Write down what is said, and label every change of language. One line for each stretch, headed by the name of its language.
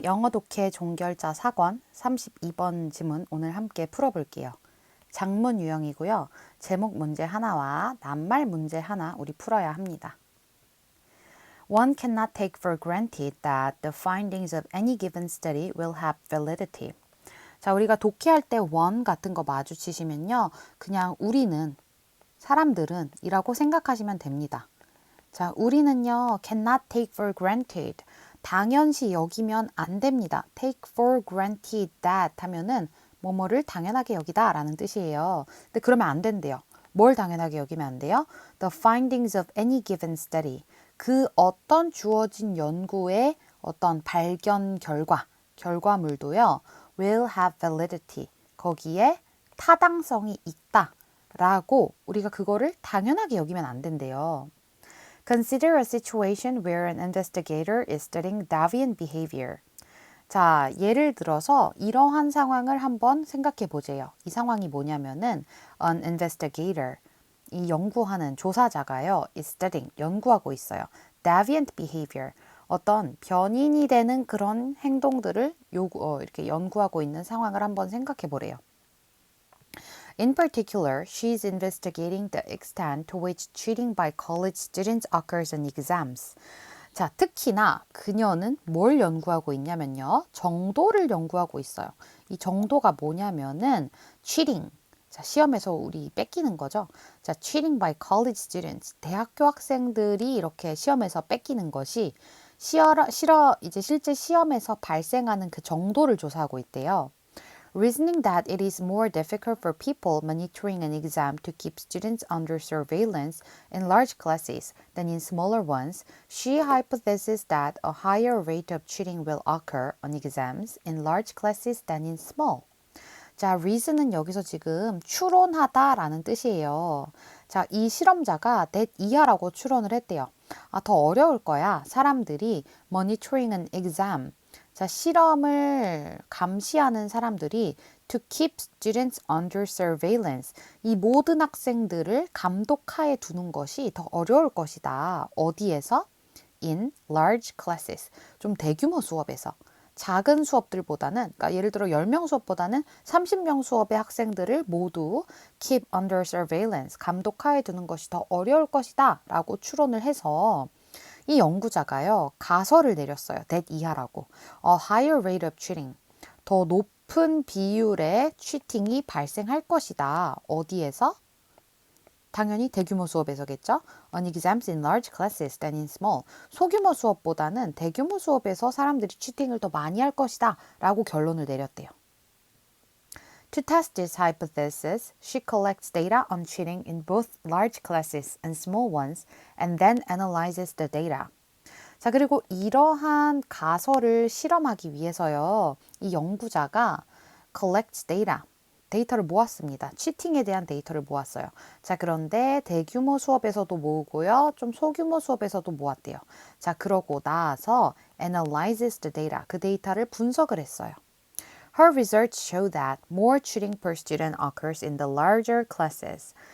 Korean: 영어 독해 종결자 4권 32번 지문 오늘 함께 풀어볼게요. 장문 유형이고요. 제목 문제 하나와 낱말 문제 하나 우리 풀어야 합니다.
English: One cannot take for granted that the findings of any given study will have validity.
Korean: 자, 우리가 독해할 때 one 같은 거 마주치시면요. 그냥 우리는, 사람들은 이라고 생각하시면 됩니다. 자, 우리는요,
English: cannot take for granted.
Korean: 당연시 여기면 안 됩니다.
English: take for granted that
Korean: 하면은 뭐뭐를 당연하게 여기다 라는 뜻이에요. 근데 그러면 안 된대요. 뭘 당연하게 여기면 안 돼요?
English: The findings of any given study.
Korean: 그 어떤 주어진 연구의 어떤 발견 결과물도요,
English: will have validity.
Korean: 거기에 타당성이 있다. 라고 우리가 그거를 당연하게 여기면 안 된대요.
English: Consider a situation where an investigator is studying deviant behavior.
Korean: 자, 예를 들어서 이러한 상황을 한번 생각해 보세요. 이 상황이 뭐냐면은
English: an investigator,
Korean: 이 연구하는 조사자가요,
English: is studying,
Korean: 연구하고 있어요.
English: deviant behavior,
Korean: 어떤 변인이 되는 그런 행동들을 이렇게 연구하고 있는 상황을 한번 생각해 보래요.
English: In particular, she is investigating the extent to which cheating by college students occurs in exams.
Korean: 자, 특히나 그녀는 뭘 연구하고 있냐면요. 정도를 연구하고 있어요. 이 정도가 뭐냐면은 cheating. 자, 시험에서 우리 뺏기는 거죠.
English: 자, cheating by college students.
Korean: 대학교 학생들이 이렇게 시험에서 뺏기는 것이 이제 실제 시험에서 발생하는 그 정도를 조사하고 있대요.
English: Reasoning that it is more difficult for people monitoring an exam to keep students under surveillance in large classes than in smaller ones, she hypothesizes that a higher rate of cheating will occur on exams in large classes than in small.
Korean: 자, reason은 여기서 지금 추론하다라는 뜻이에요. 자, 이 실험자가 that 이하라고 추론을 했대요. 아, 더 어려울 거야. 사람들이
English: monitoring an exam.
Korean: 자, 실험을 감시하는 사람들이
English: to keep students under surveillance.
Korean: 이 모든 학생들을 감독하에 두는 것이 더 어려울 것이다. 어디에서?
English: In large classes.
Korean: 좀 대규모 수업에서. 작은 수업들보다는, 그러니까 예를 들어 10명 수업보다는 30명 수업의 학생들을 모두
English: keep under surveillance,
Korean: 감독하에 두는 것이 더 어려울 것이다 라고 추론을 해서 이 연구자가요, 가설을 내렸어요. that 이하라고.
English: A higher rate of cheating.
Korean: 더 높은 비율의 치팅이 발생할 것이다. 어디에서? 당연히 대규모 수업에서겠죠.
English: On exams in large classes than in small.
Korean: 소규모 수업보다는 대규모 수업에서 사람들이 치팅을 더 많이 할 것이다. 라고 결론을 내렸대요.
English: To test this hypothesis, she collects data on cheating in both large classes and small ones and then analyzes the data.
Korean: 자, 그리고 이러한 가설을 실험하기 위해서요, 이 연구자가
English: collects data,
Korean: 데이터를 모았습니다. 치팅에 대한 데이터를 모았어요. 자, 그런데 대규모 수업에서도 모으고요, 좀 소규모 수업에서도 모았대요. 자, 그러고 나서
English: analyzes the data,
Korean: 그 데이터를 분석을 했어요.
English: Her results show that more cheating per student occurs in the larger classes.